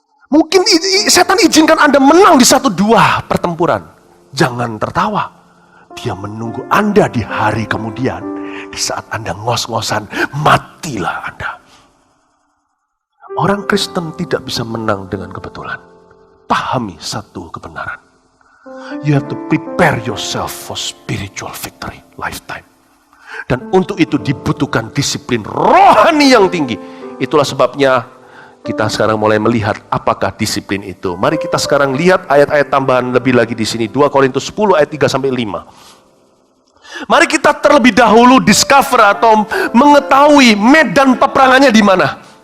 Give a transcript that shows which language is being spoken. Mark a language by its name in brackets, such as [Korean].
[Indonesian] Mungkin setan izinkan Anda menang di 1-2 pertempuran. Jangan tertawa. Dia menunggu Anda di hari kemudian, di saat Anda ngos-ngosan, matilah Anda. Orang Kristen tidak bisa menang dengan kebetulan. Pahami satu kebenaran. [English] You have to prepare yourself for spiritual victory, lifetime. [Indonesian] Dan untuk itu dibutuhkan disiplin rohani yang tinggi. Itulah sebabnya kita sekarang mulai melihat apakah disiplin itu. Mari kita sekarang lihat ayat-ayat tambahan lebih lagi di sini. 2 Korintus 10 ayat 3-5. Mari kita terlebih dahulu discover atau mengetahui medan peperangannya di mana.